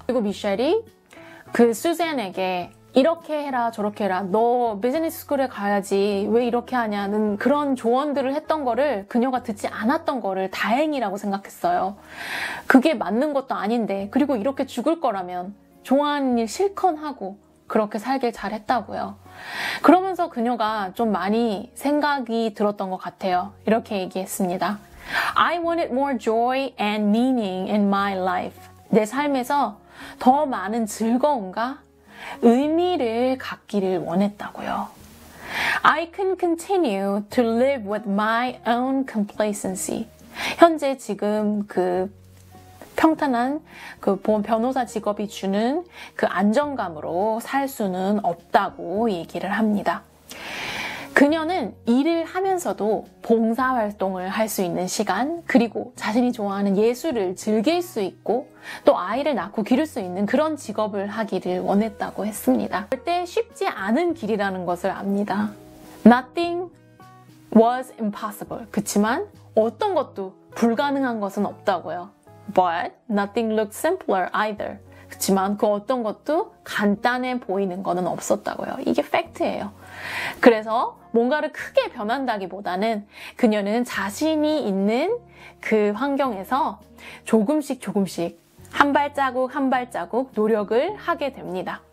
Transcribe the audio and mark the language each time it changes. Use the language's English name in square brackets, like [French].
[Korean] 그리고 미셸이 그 수잔에게 이렇게 해라 저렇게 해라, 너 비즈니스 스쿨에 가야지 왜 이렇게 하냐는 그런 조언들을 했던 거를 그녀가 듣지 않았던 거를 다행이라고 생각했어요. 그게 맞는 것도 아닌데, 그리고 이렇게 죽을 거라면 좋아하는 일 실컷 하고 그렇게 살길 잘했다고요. 그러면서 그녀가 좀 많이 생각이 들었던 것 같아요. 이렇게 얘기했습니다. [English] I wanted more joy and meaning in my life. [Korean] 내 삶에서 더 많은 즐거움과 의미를 갖기를 원했다고요. [English] I couldn't continue to live with my own complacency. [Korean] 현재 지금 평탄한 변호사 직업이 주는 그 안정감으로 살 수는 없다고 얘기를 합니다. 그녀는 일을 하면서도 봉사활동을 할 수 있는 시간, 그리고 자신이 좋아하는 예술을 즐길 수 있고 또 아이를 낳고 기를 수 있는 그런 직업을 하기를 원했다고 했습니다. 절대 쉽지 않은 길이라는 것을 압니다. [English] Nothing was impossible. [Korean] 그치만 어떤 것도 불가능한 것은 없다고요. [English] But nothing looked simpler either. [Korean] 그렇지만 그 어떤 것도 간단해 보이는 거는 없었다고요. 이게 팩트예요. 그래서 뭔가를 크게 변한다기보다는 그녀는 자신이 있는 그 환경에서 조금씩 한 발자국 노력을 하게 됩니다.